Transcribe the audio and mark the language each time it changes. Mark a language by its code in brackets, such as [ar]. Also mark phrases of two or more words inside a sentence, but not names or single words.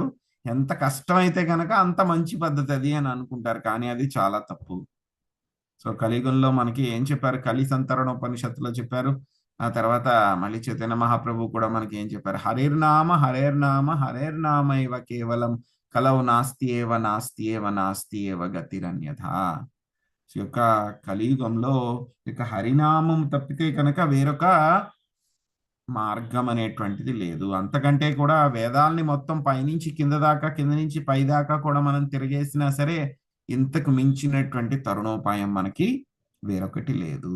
[te] ఎంత కష్టమైతే కనుక అంత మంచి పద్ధతి అది అని అనుకుంటారు. కానీ అది చాలా తప్పు. సో కలియుగంలో మనకి ఏం చెప్పారు? కలి సంతరణ ఉపనిషత్తులో చెప్పారు. ఆ తర్వాత మళ్ళీ చైతన్య మహాప్రభు కూడా మనకి ఏం చెప్పారు? [sa] హరేర్నామ హరేర్నామ హరేర్నామ ఇవ కేవలం కలవు నాస్తి ఏవ నాస్తి ఏవ నాస్తి ఏవ గతిరన్యథా. [te] యొక్క కలియుగంలో ఇక హరినామం తప్పితే కనుక వేరొక మార్గం అనేటువంటిది లేదు. అంతకంటే కూడా వేదాల్ని మొత్తం పైనుంచి కింద దాకా, కింద నుంచి పై దాకా కూడా మనం తిరిగేసినా సరే ఇంతకు మించినటువంటి తరుణోపాయం మనకి వేరొకటి లేదు.